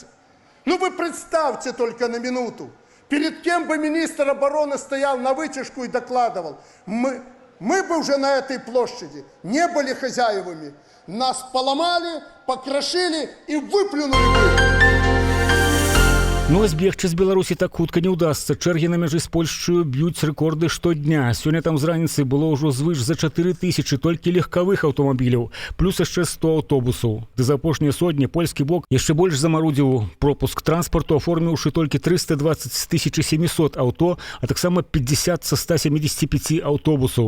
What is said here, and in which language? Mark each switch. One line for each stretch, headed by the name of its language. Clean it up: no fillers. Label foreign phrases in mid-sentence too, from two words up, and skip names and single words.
Russian: Ну вы представьте только на минуту. Перед кем бы министр обороны стоял на вытяжку и докладывал. Мы бы уже на этой площади не были хозяевами. Нас поломали, покрошили и выплюнули бы.
Belarusian: Ну, а збегчы з Беларусі так хутка не ўдасца. Чэргі на мяжы з Польшчаю б'юць рэкорды штодня. Сёння там з раніцы было ўжо звыш за 4000 толькі легкавых аўтамабіляў, плюс яшчэ 100 аўтобусаў. Ды за апошнія сотні польскі бок яшчэ больш замарудзіў пропуск транспарту, аформіўшы толькі 320 з 1700 аўто, а таксама 50 са 175 аўтобусаў.